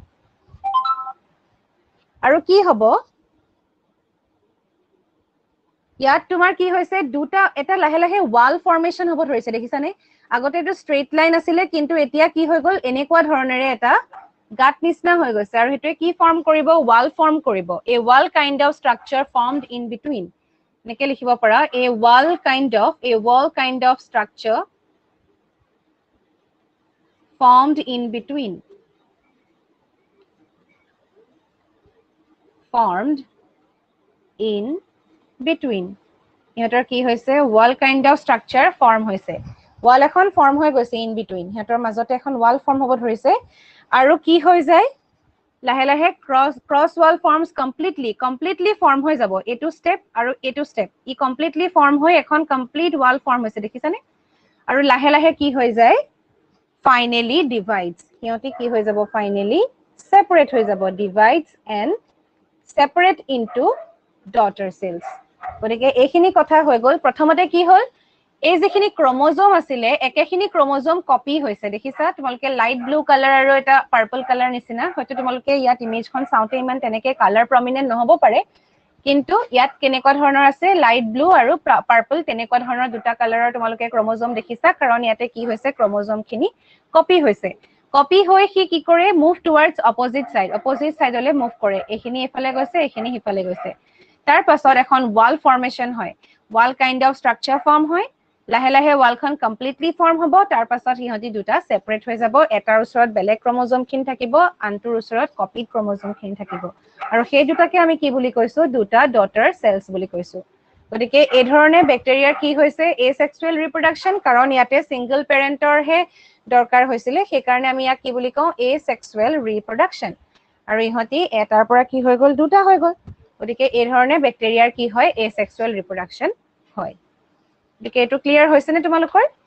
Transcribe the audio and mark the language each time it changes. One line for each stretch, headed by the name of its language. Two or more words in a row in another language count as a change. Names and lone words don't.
Assamese: আৰু কি হ'ব ইয়াত তোমাৰ কি হৈছে দুটা এটা লাহে লাহে
English: wall formation
Assamese: হ'ব ধৰিছে দেখিছানে আগতে এটো
English: straight line
Assamese: আছিলে কিন্তু এতিয়া কি হৈ গল এনেকুৱা ধৰণেৰে এটা গাত নিচিনা হৈ গৈছে আৰু হেতুৱে কি ফৰ্ম কৰিব
English: wall form
Assamese: কৰিব
English: a wall kind of structure formed in between
Assamese: নেকে লিখিব পাৰা
English: a wall kind of structure formed in between
Assamese: ইহঁতৰ কি হৈছে
English: wall kind of structure form হৈছে wall এখন form
Assamese: হৈ গৈছে
English: in between
Assamese: ইহঁতৰ মাজতে এখন
English: wall form
Assamese: হ'ব ধৰিছে আৰু কি হৈ যায় লাহে লাহে
English: cross wall forms completely form
Assamese: হৈ যাব এটো step আৰু এটো step ই
English: completely form
Assamese: হৈ এখন
English: complete wall form
Assamese: হৈছে দেখিছানে আৰু লাহে লাহে কি হৈ যায়
English: finally divides
Assamese: সিহঁতি কি হৈ যাব
English: finally separate
Assamese: হৈ যাব
English: divides and separate into daughter cells
Assamese: গতিকে এইখিনি কথা হৈ গল প্ৰথমতে কি হল এই যেখিনি ক্ৰোমোজোম আছিলে একেখিনি
English: chromosome copy
Assamese: হৈছে দেখিছা তোমালকে
English: light blue colour
Assamese: আৰু এটা
English: purple colour
Assamese: নিচিনা হয়তো তোমালকে ইয়াত ইমেজখন চাওতে ইমান তেনেকে
English: colour prominent
Assamese: নহব পাৰে কিন্তু ইয়াত কেনেকুৱা ধৰণৰ আছে
English: light blue
Assamese: আৰু পাৰ্পল তেনেকুৱা ধৰণৰ দুটা কালাৰৰ তোমালকে ক্ৰোমোজোম দেখিছা কাৰণ ইয়াতে কি হৈছে ক্ৰোমোজোম খিনি কপি হৈছে কপি হৈ কি কৰে
English: move towards opposite
Assamese: সাইডলে মুভ কৰে এইখিনি এফালে গৈছে এইখিনি হিফালে গৈছে তাৰ পাছত এখন
English: wall formation
Assamese: হয়
English: wall kind of structure form
Assamese: হয় লাহে লাহে ওয়ালখন
English: completely form
Assamese: হ'ব তাৰ পাছত হিহঁতি দুটা সেপাৰেট হৈ যাব এটাৰ ওচৰত বেলেগ ক্ৰোমোজোম খিনি থাকিব আনটোৰ ওচৰত
English: copied chromosome
Assamese: খিনি থাকিব আৰু সেই দুটাকে আমি কি বুলি কৈছো দুটা
English: daughter cells
Assamese: বুলি কৈছো গতিকে এই ধৰণে ব্যাকটেৰিয়াৰ কি হৈছে
English: asexual reproduction
Assamese: কাৰণ ইয়াতে
English: single parent
Assamese: হে দৰকাৰ হৈছিলে সেই কাৰণে আমি ইয়াক কি বুলি কওঁ
English: asexual reproduction
Assamese: আৰু ইহঁতি এটাৰ পৰা কি হৈ গল দুটা হৈ গল গতিকে এই ধৰণে ব্যাকটেৰিয়াৰ কি হয়
English: asexual reproduction
Assamese: হয় গতিকে এটো ক্লিয়াৰ হৈছে নে তোমালোকৰ